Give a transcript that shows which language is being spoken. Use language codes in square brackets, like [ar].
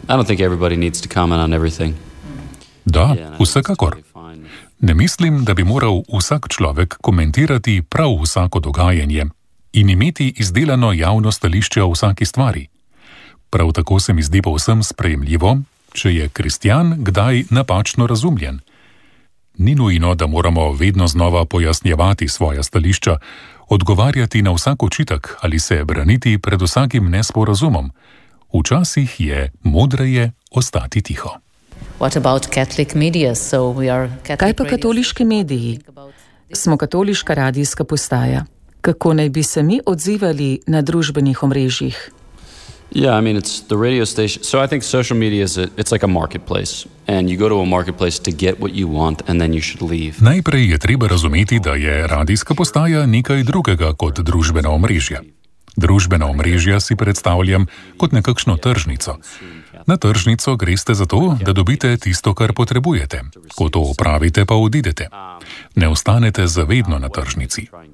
[en] I don't think everybody needs to comment on everything. [sl] Da, vsekakor. Ne mislim, da bi moral vsak človek komentirati prav vsako dogajanje in imeti izdelano javno stališče o vsaki stvari. Prav tako se mi zdi povsem sprejemljivo, če je kristjan kdaj napačno razumljen. Ni nujno, da moramo vedno znova pojasnjevati svoja stališča, odgovarjati na vsak očitek ali se braniti pred vsakim nesporazumom. Včasih je modreje ostati tiho. [en] What about Catholic media? So we are Catholic. [sl] Kaj pa katoliški mediji? Smo katoliška radijska postaja. Kako naj bi se mi odzivali na družbenih omrežjih? [en] Yeah, I mean it's the radio station. So I think social media is it's like a marketplace and you go to a marketplace to get what you want and then you should leave. [sl] Najprej je treba razumeti, da je radijska postaja nekaj drugega kot družbena omrežja. Družbena omrežja si predstavljam kot nekakšno tržnico. Na tržnico greste zato, da dobite tisto, kar potrebujete. Ko to opravite, pa odidete. Ne ostanete zavedno na tržnici.